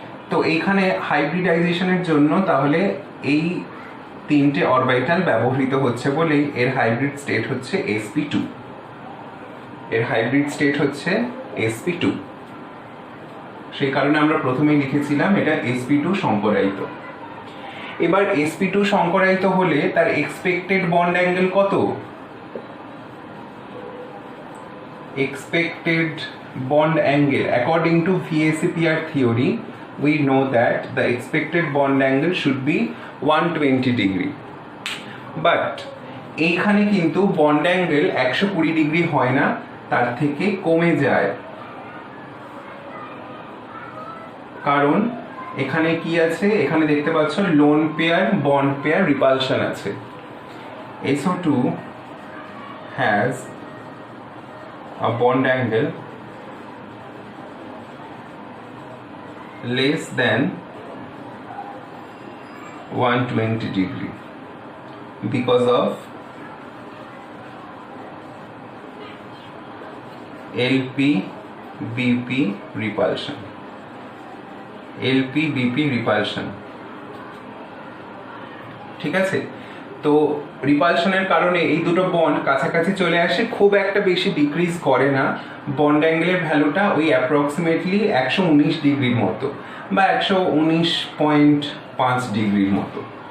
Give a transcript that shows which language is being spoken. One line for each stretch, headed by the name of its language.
Bangla: তো এইখানে হাইব্রিডাইজেশনের জন্য তাহলে এই তিনটে অরবিটাল ব্যবহৃত হচ্ছে বলেই এর হাইব্রিড স্টেট হচ্ছে sp2। এর হাইব্রিড স্টেট হচ্ছে sp2। সেই কারণে আমরা প্রথমেই লিখেছিলাম এটা sp2 সংকরায়িত। এবার sp2 সংকরায়িত হলে তার এক্সপেক্টেড বন্ড অ্যাঙ্গেল কত?
English: Expected bond angle according to VSEPR theory, we know that the expected bond angle should be 120 degree, but
Bangla: এইখানে কিন্তু বন্ড অ্যাঙ্গেল 120 ডিগ্রি হয় না, তার থেকে কমে যায়। কারণ এখানে কি আছে? এখানে দেখতে পাচ্ছ lone pair bond pair repulsion আছে।
English: SO2 has a bond angle less than 120 degree because of LP-BP repulsion. LP-BP repulsion,
Bangla: ঠিক আছে। তো রিপালশনের কারণে এই দুটো বন্ড কাছাকাছি চলে আসে, খুব একটা বেশি ডিক্রিজ করে না। বন্ড অ্যাঙ্গেলের ভ্যালুটা ওই অ্যাপ্রক্সিমেটলি 119 ডিগ্রির মতো বা 119.5 ডিগ্রির মতো।